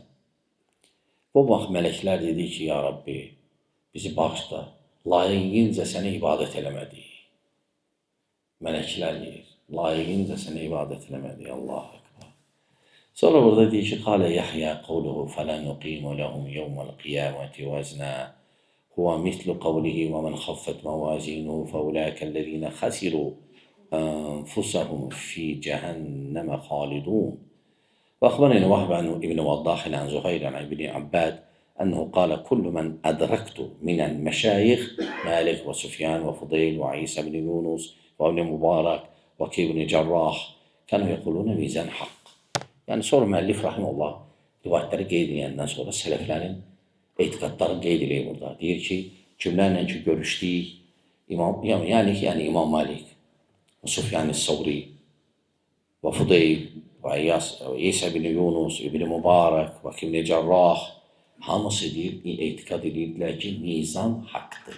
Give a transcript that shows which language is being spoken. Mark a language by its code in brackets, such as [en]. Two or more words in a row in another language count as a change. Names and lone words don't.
[az] Bu vaxt mələklər dedi ki, ya Rabbi, bizi bağışla, layiqincə sənə ibadət eləmədik. Mələklər deyir, layiqincə sənə ibadət eləmədik. [ar] الله أكبر. [az] Sonra burada deyir ki, [ar] قال يحيى قوله فلا نقيم لهم يوم القيامة وزنا هو مثل قوله ومن خفت موازينه فأولئك الذين خسروا أنفسهم في جهنم خالدون. وأخبرني وهب عن ابن وضاح عن زهير عن ابن عباد أنه قال كل من أدركت من المشايخ مالك وسفيان وفضيل وعيسى بن يونس وابن مبارك وكي بن جراح كانوا يقولون ميزان حق. [az] Yani sonra müellif rahimullah rivayetleri qeyd edəndən sonra sələflərin etiqadları qeyd edilir burada. Deyir ki, kimlərlə ki görüşdük, yəni İmam Malik, Sufyan Savri, və Fudeyl, və İsa bin Yunus, İbn Mübarək, və İbn Cərrah, hamısı deyir, etiqad edirdilər ki, mizan haqqdır.